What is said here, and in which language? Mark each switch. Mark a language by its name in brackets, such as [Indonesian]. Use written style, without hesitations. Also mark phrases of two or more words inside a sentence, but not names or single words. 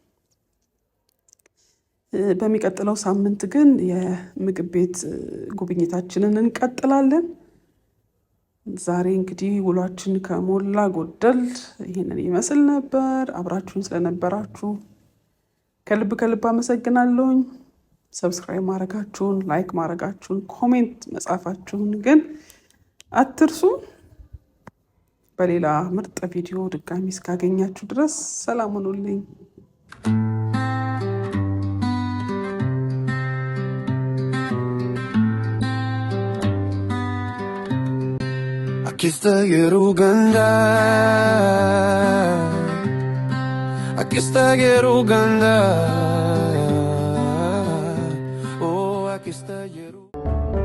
[Amharic] በሚቀጥለው ሳምንት ግን የምግብ ቤት ጉብኝታችንን እንቀጥላለን። ዛሬ እንግዲህ ውሏችን ከሞላ ጎደል ይህንን ይመስል ነበር። አብራችሁን ስለነበራችሁ ከልብ አመሰግናለሁኝ። ሰብስክራይብ ማድረጋችሁን፣ ላይክ ማድረጋችሁን፣ ኮሜንት መጻፋችሁን ግን አትርሱ። በሌላ ምርጥ ቪዲዮ ድጋሚ እስካገኛችሁ ድረስ ሰላም ሁኑልኝ። Akista yeru ganda Akista yeru ganda Oh akista yeru